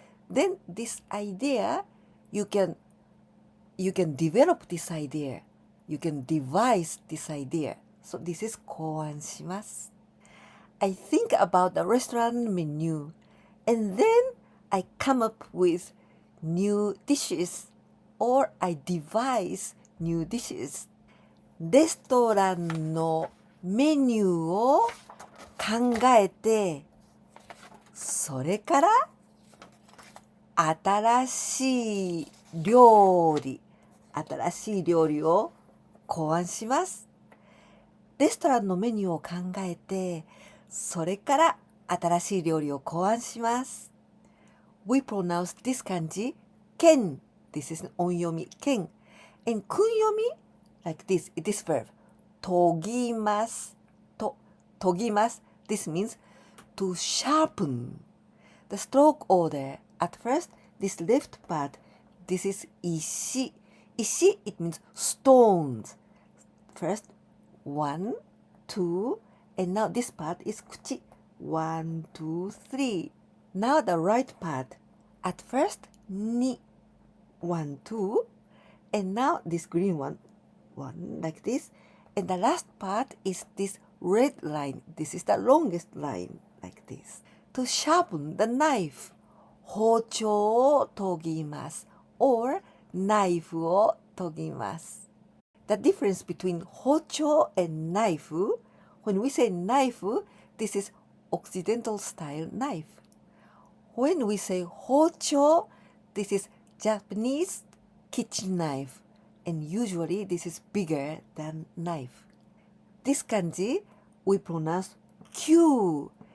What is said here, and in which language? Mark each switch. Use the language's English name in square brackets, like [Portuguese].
[English] Then this idea, you can develop this idea. You can devise this idea. So this is [Japanese] 考案します。 [English] I think about the restaurant menu and then I come up with new dishes or I devise new dishes. [Japanese] レストランのメニューを考えて、それから新しい料理を考案します。レストランのメニューを考えて、それから新しい料理を考案します。 [English] We pronounce this kanji 剣。 This is 音読み剣。 And 訓読み like this. It is verb. [Japanese] 研ぎます。研ぎます。 [English] This means to sharpen. The stroke order. At first, this left part, this is 石。石, it means stones. First, 1, 2, and now this part is 口。 1, 2, 3. Now the right part. At first, 2, 1, 2, and now this green one, 1 like this. And the last part is this red line. This is the longest line, like this. To sharpen the knife. [Japanese] 包丁を研ぎます。 [English] or [Japanese] ナイフを研ぎます。 [English] The difference between 包丁 and ナイフ when we say knife, this is Occidental style knife. When we say 包丁, this is Japanese kitchen knife. And usually this is bigger than knife. This kanji, we pronounce Q.